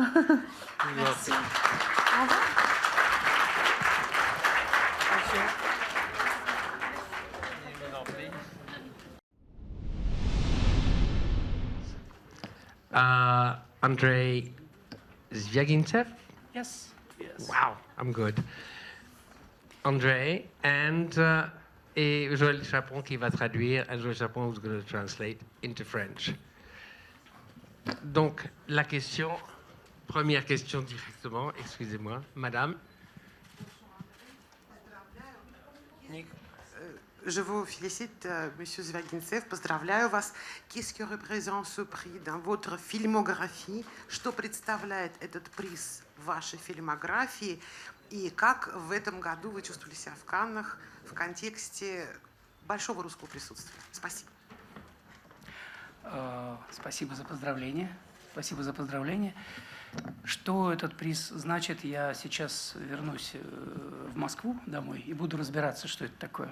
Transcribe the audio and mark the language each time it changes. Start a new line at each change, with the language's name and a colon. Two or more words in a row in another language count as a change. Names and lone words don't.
French: Merci. Au revoir. Andrei Zvyagintsev?
English: Yes. Wow, I'm good. Andrei,
French: et Joël Chapon qui va traduire,
English: and Joël Chapon who's going to translate into French.
French: Donc, première question directement, excusez-moi, madame. Je vous félicite, Monsieur Звягинцев,
Russian: поздравляю вас.
French: Qu'est-ce que représente ce prix dans votre filmographie?
Russian: Что представляет этот приз в вашей фильмографии? И как в этом году вы чувствовали себя в Каннах в контексте большого русского присутствия? Спасибо. Спасибо за поздравление. Спасибо за поздравление. Что этот приз значит, я сейчас вернусь в Москву домой и буду разбираться, что это такое.